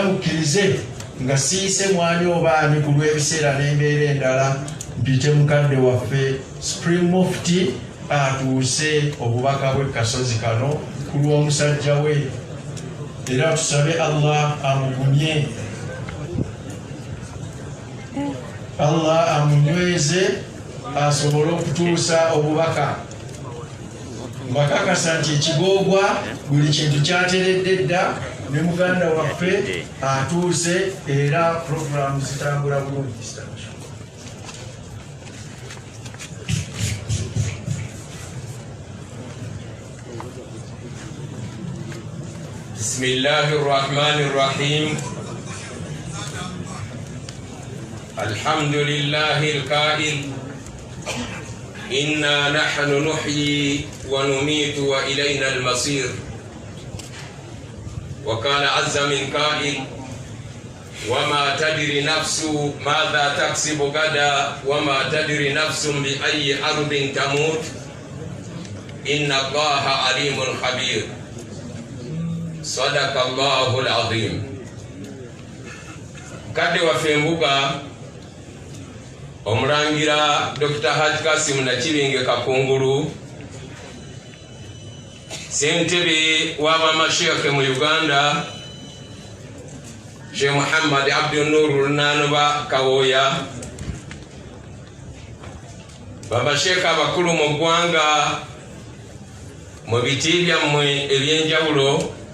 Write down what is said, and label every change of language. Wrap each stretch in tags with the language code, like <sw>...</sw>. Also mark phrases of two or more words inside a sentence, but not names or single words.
<lg>mukkirize nga siyise mwani obaani ku lw'ebiseera n'embeera endala, mpite mukadde waffe Supreme Mufti atuuse obubaka bwe kasozi kano ku lw'omusajja we, era tusabe Allah amugumye, Allah amunyweze asobole okutuusa obubaka. Mbakakasa nti ekigoogwa buli kintu kyateredde dda, ne muganda waffe atuuse era programu zitambula bulungi.</lg> <ar>بسم الله الرحمن الرحيم. الحمد لله القائل إنا نحن نحيي ونميت وإلينا المصير. وقال عز من قائل وما تدري نفس ماذا تكسب غدا وما تدري نفس بأي أرض تموت إن الله عليم خبير. صدق الله العظيم.</ar> <lg>Kade waffe Mbuga omulangira Dr. Haji Kasim Nakibinge Kakungulu Sentebe w'abamashekhe mu Uganda Sheikh Muhammad Abdul Nur Nanuba Kawoya, babasheka abakulu mu ggwanga mu biti byammwe ebyenjawulo,</lg>